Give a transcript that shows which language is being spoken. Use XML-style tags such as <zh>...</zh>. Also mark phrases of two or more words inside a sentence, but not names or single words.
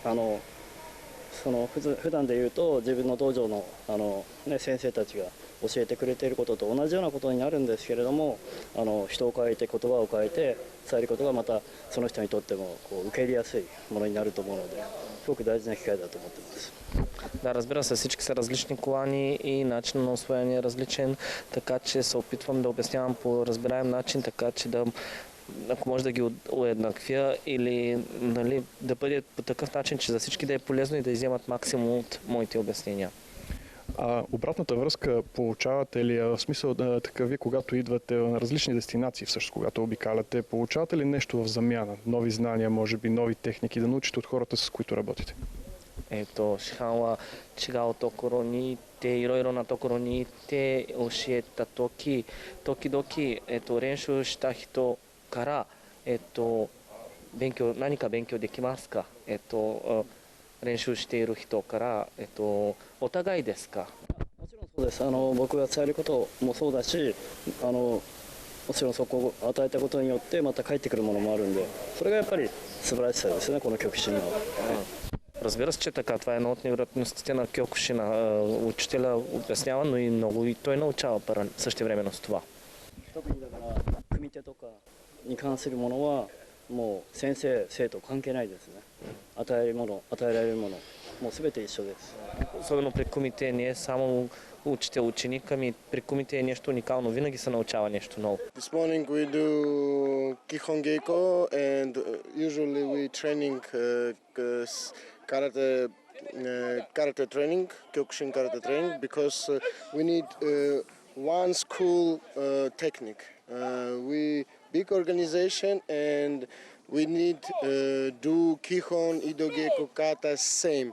<ja>普段で言うと自分の道場の先生たちが教えてくれていることと同じようなことになるんですけれども、人を変えて言葉を変えて伝えることがまたその人にとっても受け入れやすいものになると思うので、すごく大事な機会だと思ってます。</ja> <bg>Да, разбира се, всички са различни колани и начин на усвоение е различен, така че се опитвам да обяснявам по разбираем начин, така че ако може да ги уеднаквя или да бъде по такъв начин, че за всички да е полезно и да изземат максимум от моите обяснения. А обратната връзка получавате ли, в смисъл така ви, когато идвате на различни дестинации, всъщност когато обикаляте, получавате ли нещо в замяна? Нови знания, може би нови техники, да научите от хората, с които работите?</bg> <ja>市販は違うところに行って、いろいろなところに行って教えた時々、練習した人から、何か勉強できますか？練習している人から、お互いですか？もちろんそうです。僕が伝えることもそうだし、もちろんそこを与えたことによってまた返ってくるものもあるんで、それがやっぱり素晴らしさですね、この極真の。</ja> <bg>Разбира се, че така. Това е едно от невероятностите на киокушина. Учителя обяснява, но и той научава същевременно с това.</bg> <ja>特にだから組手とかに関するものはもう先生生徒関係ないですね。与えられるものもう全て一緒です。</ja> <bg>Особено при комите не е само учител ученик, ами при комите е нещо уникално. Винаги се научава нещо ново.</bg> <en>This morning we do</en> <ja>基本稽古</ja> <en>and usually we training karate training, Kyokushin karate training, because we need one school technique. We big organization and we need do</en> <ja>基本、移動稽古、型</ja> <en>same.</en>